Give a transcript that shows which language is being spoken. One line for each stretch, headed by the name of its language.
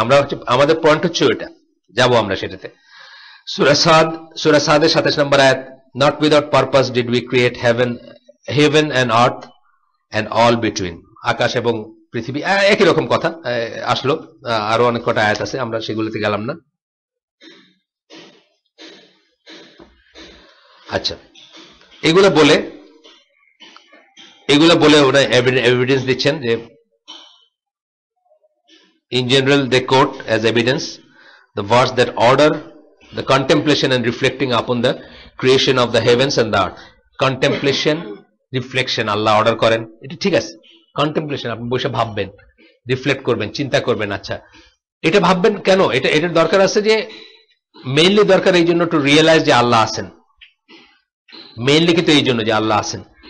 Bangla: আমরা আমাদের পয়েন্ট হচ্ছে ওইটা, যাবো আমরা সেটাতে। সূরা সাদ 27 নম্বর আয়াত,
English: not without purpose did we create heaven and earth and all between,
Bangla: আকাশ এবং পৃথিবী, একই রকম কথা আসলো। আরো অনেক কটা আয়াত আছে, আমরা সেগুলোতে গেলাম না। আচ্ছা, এগুলো বলে ওরা এভিডেন্স দিচ্ছেন যে
English: in general they quote as evidence the verse that order the contemplation and reflecting upon the creation of the heavens and the earth.
Bangla: Contemplation, reflection Allah order করেন, এটা ঠিক আছে। কন্টেমপ্লেশন, আপনি বসে ভাববেন, রিফ্লেক্ট করবেন, চিন্তা করবেন। আচ্ছা, এটা ভাববেন কেন? এটার দরকার আছে যে মেইনলি দরকার এই জন্য টু রিয়েলাইজ যে আল্লাহ আছেন, মেইনলি কিন্তু এই জন্য যে আল্লাহ আছেন।